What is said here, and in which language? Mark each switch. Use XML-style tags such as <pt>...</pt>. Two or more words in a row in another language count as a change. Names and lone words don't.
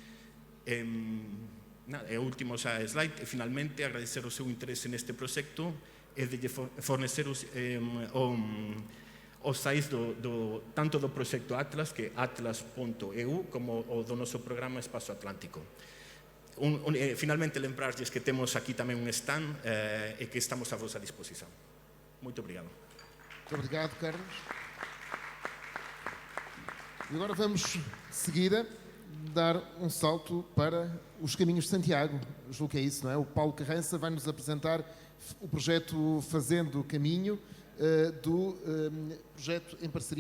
<gl>E o último slide, e finalmente agradecer o seu interese neste proxecto e de fornecer os sites tanto do proxecto Atlas, que é atlas.eu, como o do noso programa Espazo Atlántico. Finalmente, lembrarlles que temos aquí tamén un stand e que estamos a vosa disposición.</gl> <pt>Muito obrigado. Muito obrigado, Carlos. E agora vamos, de seguida, dar um salto para os Caminhos de Santiago. Julgo que é isso, não é? O Paulo Carrança vai nos apresentar o projeto Fazendo Caminho, do projeto em parceria.</pt>